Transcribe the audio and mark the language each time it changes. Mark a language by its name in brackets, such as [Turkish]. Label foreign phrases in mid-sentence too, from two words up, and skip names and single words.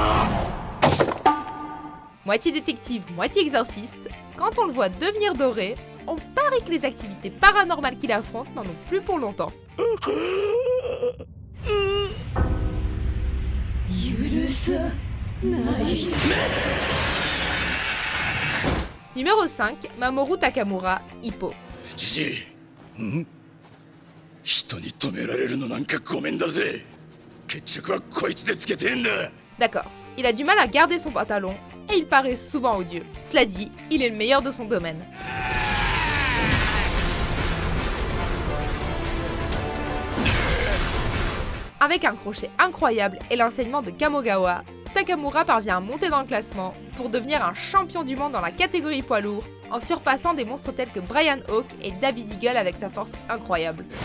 [French] Moitié détective, moitié exorciste, quand on le voit devenir doré, on parie que les activités paranormales qu'il affronte n'en ont plus pour longtemps. Numéro 5, Mamoru Takamura, Hippo. [Japanese] じじいん人に止められるのなんかごめんだぜ決着はこいつでつけてんだ [French] D'accord, il a du mal à garder son pantalon et il paraît souvent odieux. Cela dit, il est le meilleur de son domaine. Avec un crochet incroyable et l'enseignement de Kamogawa, Takamura parvient à monter dans le classement pour devenir un champion du monde dans la catégorie poids lourd en surpassant des monstres tels que Brian Hawk et David Eagle avec sa force incroyable.